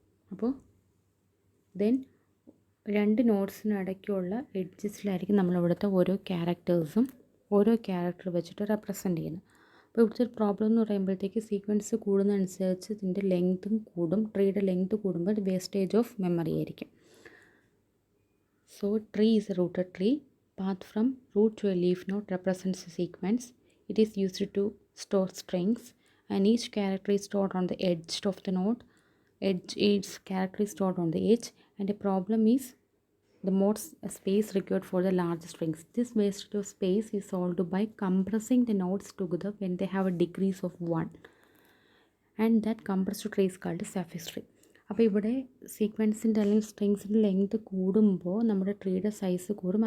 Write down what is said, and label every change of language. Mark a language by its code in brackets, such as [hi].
[ml] അപ്പോൾ ദെൻ രണ്ട് നോട്ട്സിനിടയ്ക്കുള്ള എഡ്ജസിലായിരിക്കും നമ്മളിവിടുത്തെ ഓരോ ക്യാരക്ടേഴ്സും ഓരോ ക്യാരക്ടർ വെച്ചിട്ട് റെപ്രസെൻ്റ് ചെയ്യുന്നത്. അപ്പോൾ ഇവിടുത്തെ ഒരു പ്രോബ്ലം എന്ന് പറയുമ്പോഴത്തേക്ക് സീക്വൻസ് കൂടുന്നതനുസരിച്ച് ഇതിൻ്റെ ലെങ്ത്തും കൂടും. ട്രീയുടെ ലെങ്ത്ത് കൂടുമ്പോൾ വേസ്റ്റേജ് ഓഫ് മെമ്മറി ആയിരിക്കും. [en] So tree is a rooted tree. Path from root to a leaf node represents a sequence. It is used to store strings and each character is stored on the edge of the node. Each character is stored on the edge, and the problem is the most space required for the large strings. This wastage of space is solved by compressing the nodes together when they have a degrees of 1, and that compressed tree is called a suffix tree. [ml] അപ്പോൾ ഇവിടെ സീക്വൻസിൻ്റെ അല്ലെങ്കിൽ സ്ട്രിങ്സിൻ്റെ length കൂടുമ്പോൾ നമ്മുടെ ട്രീയുടെ size കൂടും.